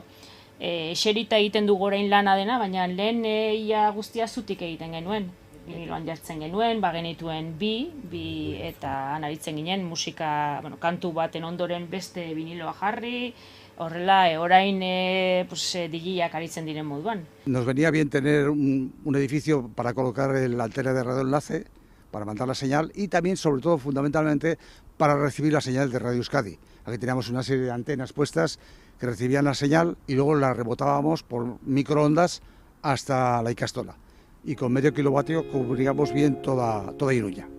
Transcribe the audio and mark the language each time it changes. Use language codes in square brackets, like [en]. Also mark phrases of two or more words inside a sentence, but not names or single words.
[eu] Eserita egiten dugu orain lana dena, baina lehen ia guztia zutik egiten genuen. Biniloan jartzen genuen, genituen bi eta anaritzen ginen musika, kantu baten ondoren beste biniloa jarri, horrela orain digiak aritzen diren moduan. [es] Nos venía bien tener un edificio para colocar la antena de radioenlace, para mandar la señal y también, sobre todo, fundamentalmente, para recibir la señal de Radio Euskadi. Aquí teníamos una serie de antenas puestas que recibían la señal y luego la rebotábamos por microondas hasta la ikastola. Y con medio kilovatio cubríamos bien toda Iruña.